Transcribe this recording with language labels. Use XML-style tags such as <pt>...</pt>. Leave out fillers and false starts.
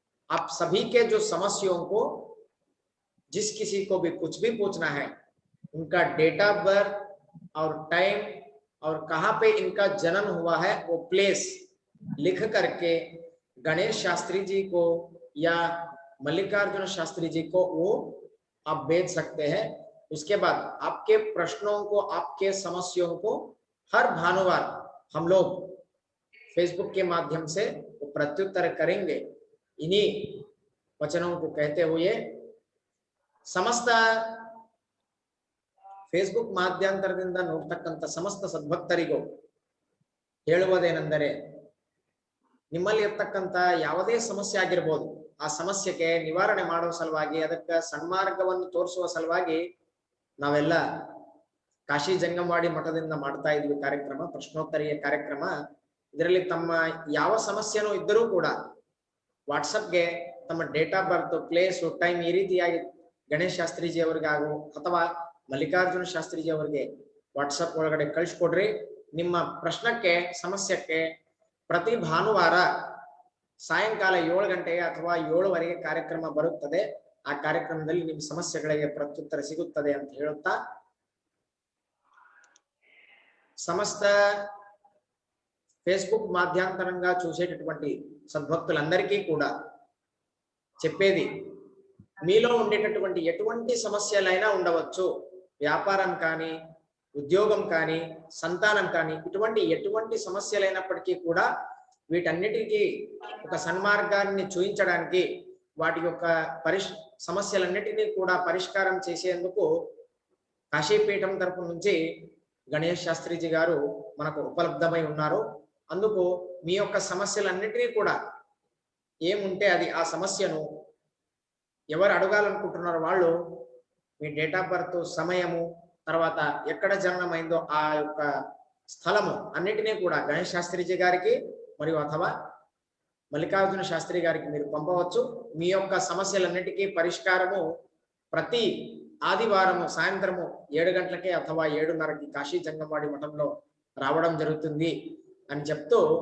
<hi>आप सभी के जो समस्याओं को, जिस किसी को भी कुछ भी पूछना है, उनका डेट ऑफ बर्थ और टाइम और कहाँ पे इनका जन्म हुआ है वो प्लेस लिख करके गणेश शास्त्री जी को या मल्लिकार्जुन शास्त्री जी को वो आप भेज सकते हैं। उसके बाद आपके प्रश्नों को, आपके समस्याओं को हर भानुवार हम लोग फेसबुक के माध्यम से वो प्रत्युत्तर करेंगे। इन्हीं वचनों को कहते हुए समस्त</hi> <kn>ಫೇಸ್ಬುಕ್ ಮಾಧ್ಯಂತರದಿಂದ ನೋಡ್ತಕ್ಕಂಥ ಸಮಸ್ತ ಸದ್ಭಕ್ತರಿಗೂ ಹೇಳುವುದೇನೆಂದರೆ, ನಿಮ್ಮಲ್ಲಿ ಇರ್ತಕ್ಕಂಥ ಯಾವುದೇ ಸಮಸ್ಯೆ ಆಗಿರಬಹುದು, ಆ ಸಮಸ್ಯೆಗೆ ನಿವಾರಣೆ ಮಾಡುವ ಸಲುವಾಗಿ, ಅದಕ್ಕೆ ಸನ್ಮಾರ್ಗವನ್ನು ತೋರಿಸುವ ಸಲುವಾಗಿ ನಾವೆಲ್ಲ ಕಾಶಿ ಜಂಗಮವಾಡಿ ಮಠದಿಂದ ಮಾಡ್ತಾ ಇದ್ವಿ ಕಾರ್ಯಕ್ರಮ, ಪ್ರಶ್ನೋತ್ತರಿಯ ಕಾರ್ಯಕ್ರಮ. ಇದರಲ್ಲಿ ತಮ್ಮ ಯಾವ ಸಮಸ್ಯೆನೂ ಇದ್ದರೂ ಕೂಡ ವಾಟ್ಸಪ್ಗೆ ತಮ್ಮ date of birth, place, time ಈ ರೀತಿಯಾಗಿ ಗಣೇಶ್ ಶಾಸ್ತ್ರಿಜಿ ಅವರಿಗೆ ಹಾಗೂ ಅಥವಾ ಮಲ್ಲಿಕಾರ್ಜುನ ಶಾಸ್ತ್ರಿಜಿ ಅವರಿಗೆ ವಾಟ್ಸಪ್ ಒಳಗಡೆ ಕಳಿಸ್ಕೊಡ್ರಿ. ನಿಮ್ಮ ಪ್ರಶ್ನಕ್ಕೆ, ಸಮಸ್ಯೆಗೆ ಪ್ರತಿ ಭಾನುವಾರ ಸಾಯಂಕಾಲ 7 ಗಂಟೆಗೆ ಅಥವಾ 7:15 ಕಾರ್ಯಕ್ರಮ ಬರುತ್ತದೆ. ಆ ಕಾರ್ಯಕ್ರಮದಲ್ಲಿ ನಿಮ್ಮ ಸಮಸ್ಯೆಗಳಿಗೆ ಪ್ರತ್ಯುತ್ತರ ಸಿಗುತ್ತದೆ ಅಂತ ಹೇಳುತ್ತಾ,</kn> <te>సమస్త ఫేస్బుక్ మాధ్యాంతరంగా చూసేటటువంటి సద్భక్తులందరికీ కూడా చెప్పేది, మీలో ఉండేటటువంటి ఎటువంటి సమస్యలైనా ఉండవచ్చు, వ్యాపారం కానీ, ఉద్యోగం కానీ, సంతానం కానీ, ఇటువంటి ఎటువంటి సమస్యలైనప్పటికీ కూడా వీటన్నిటికీ ఒక సన్మార్గాన్ని చూయించడానికి, వాటి యొక్క సమస్యలన్నిటినీ కూడా పరిష్కారం చేసేందుకు కాశీపీఠం తరపు నుంచి గణేష్ శాస్త్రిజీ గారు మనకు ఉపలబ్ధమై ఉన్నారు. అందుకు మీ యొక్క సమస్యలన్నిటినీ కూడా ఏముంటే అది, ఆ సమస్యను ఎవరు అడగాలనుకుంటున్నారో వాళ్ళు మీ డేట్ ఆఫ్ బర్త్, సమయము, తర్వాత ఎక్కడ జననమైందో ఆ యొక్క స్థలము అన్నిటినీ కూడా గణేష్ శాస్త్రిజీ గారికి మరియు అథవా మల్లికార్జున శాస్త్రి గారికి మీరు పంపవచ్చు. మీ యొక్క సమస్యలన్నిటికీ పరిష్కారము ప్రతి ఆదివారము సాయంత్రము 7 గంటలకే అథవా 7:30కి కాశీ జంగమవాడి మఠంలో రావడం జరుగుతుంది అని చెప్తూ,</te>